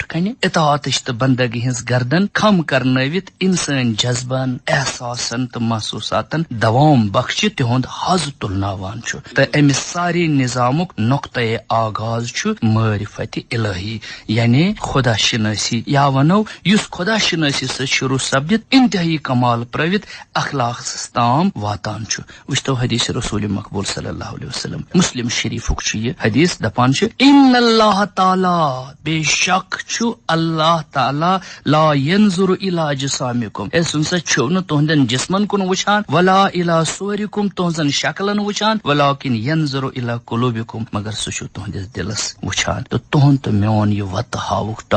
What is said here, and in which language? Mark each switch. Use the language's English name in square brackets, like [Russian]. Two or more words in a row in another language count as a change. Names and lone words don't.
[Kashmiri] کنہِ اطاعتٕچ تہٕ بندگی ہٕنٛز گردن خم کرنٲوِتھ انسٲنۍ جذبن احساسن تہٕ محسوساتن دوام بخشہِ تِہُنٛد حظ تُلناوان چھُ تہٕ امہِ سارے نظامُک نۄقطے آغاز چھُ معرفت الہی یعنی خدا شناسی یا ونو یُس خدا شناسی سۭتۍ شروع سپدِتھ انتہٲیی کمال پرٲوِتھ اخلاقس تام واتان چھُ وٕچھتو حدیث رسول مقبول [Arabic] صلی اللہ علیہ وسلم [Kashmiri] مسلم شریفُک چھُ یہِ حدیث دپان چھُ [Arabic] ان اللہ تعالیٰ [Kashmiri] بے شک چھُ اللہ تعالیٰ [Arabic] لا ینظر الی اجسامکم [Kashmiri] اے سُہ نسا چھُو نہٕ تُہنٛدٮ۪ن جسمن کُن وٕچھان [Arabic] ولا الی صورکم [Kashmiri] تُہنٛزن شکلن وٕچھان [Arabic] ولاکن ینظر الی قلوبکم [Kashmiri] مگر سُہ چھُ تُہنٛدِس دلس وٕچھان تہٕ تُہنٛد تہٕ میون یہِ وتہٕ ہاوُک ٹارٕچ